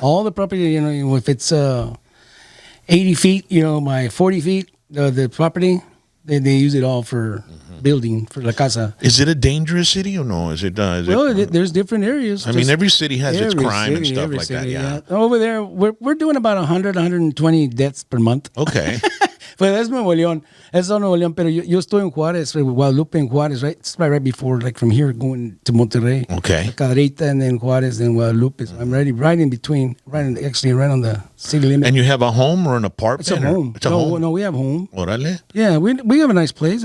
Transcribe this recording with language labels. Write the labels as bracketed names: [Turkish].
[English] All the property, if it's 80 feet, by 40 feet, the property, they use it all for building, for la casa. Is it a dangerous city or no? There's different areas. I mean, every city has its crime and stuff like that, yeah. Over there, we're doing about 120 deaths per month. Okay. [Spanish] Pues es Nuevo León. Es Nuevo León, pero yo estoy en Juárez, Guadalupe en Juárez, right? [English] It's right before, like from here going to Monterrey. Okay. Cadrita and then Juárez and Guadalupe. So I'm right in between, right on the city limit. And you have a home or an apartment? It's a home. It's a home? No, we have a home. [Spanish] Órale. [English] Yeah, we have a nice place.